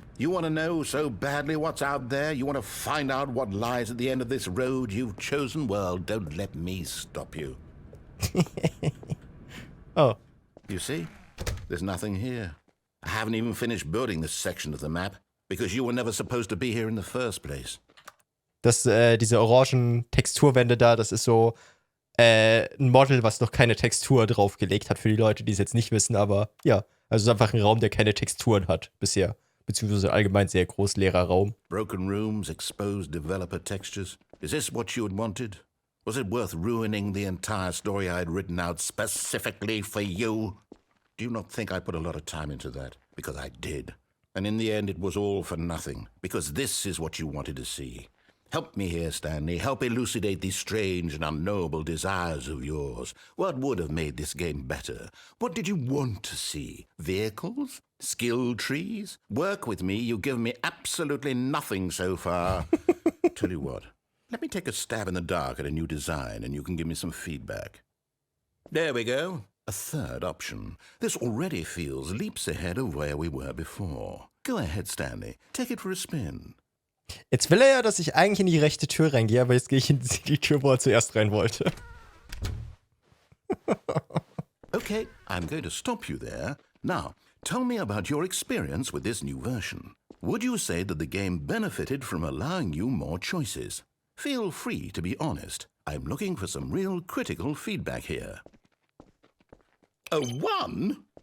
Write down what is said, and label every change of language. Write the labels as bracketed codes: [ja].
[en] You want to know so badly what's out there? You want to find out what lies at the end of this road you've chosen? Well, don't let me stop you. Oh. You see? There's nothing here. I haven't even finished building this section of the map because you were never supposed to be here in the first place. [de] Diese orangen Texturwände da, das ist so ein Model, was noch keine Textur draufgelegt hat für die Leute, die es jetzt nicht wissen, aber ja. Also es ist einfach ein Raum, der keine Texturen hat bisher. Beziehungsweise allgemein sehr groß leerer Raum. [en] Broken rooms, exposed developer textures. Is this what you had wanted? Was it worth ruining the entire story I had written out specifically for you? Do you not think I put a lot of time into that? Because I did. And in the end, it was all for nothing. Because this is what you wanted to see. Help me here, Stanley. Help elucidate these strange and unknowable desires of yours. What would have made this game better? What did you want to see? Vehicles? Skill trees? Work with me. You've given me absolutely nothing so far. Tell you what, let me take a stab in the dark at a new design and you can give me some feedback. There we go. A third option. This already feels leaps ahead of where we were before. Go ahead, Stanley. Take it for a spin. [de] Jetzt will er ja, dass ich eigentlich in die rechte Tür reingehe, aber jetzt gehe ich in die Tür, wo er zuerst rein wollte. [en] Okay, I'm going to stop you there. Now, tell me about your experience with this new version. Would you say that the game benefited from allowing you more choices? Feel free to be honest. I'm looking for some real critical feedback here. A 1?